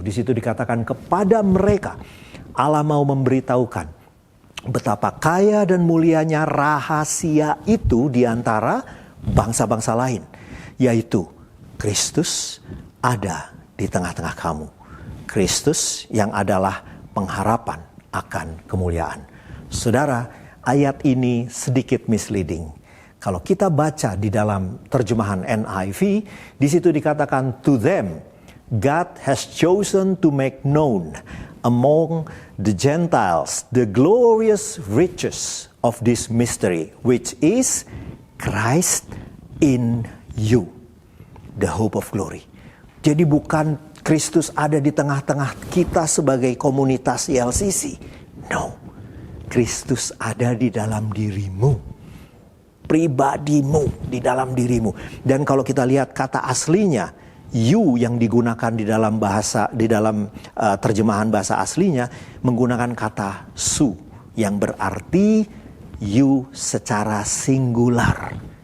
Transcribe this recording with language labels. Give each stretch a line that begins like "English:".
Indonesian: Di situ dikatakan kepada mereka Allah mau memberitahukan betapa kaya dan mulianya rahasia itu di antara bangsa-bangsa lain. Yaitu Kristus ada di tengah-tengah kamu. Kristus yang adalah pengharapan akan kemuliaan. Saudara, ayat ini sedikit misleading. Kalau kita baca di dalam terjemahan NIV, di situ dikatakan
English: to them, God has chosen to make known among the Gentiles the glorious riches of this mystery, which is Christ in you, the hope of glory.
Indonesian: Jadi bukan Kristus ada di tengah-tengah kita sebagai komunitas LCC.
English: No,
Indonesian: Kristus ada di dalam dirimu. Pribadimu, di dalam dirimu. Dan kalau kita lihat kata aslinya, you yang digunakan di dalam bahasa, di dalam terjemahan bahasa aslinya menggunakan kata su yang berarti you secara singular.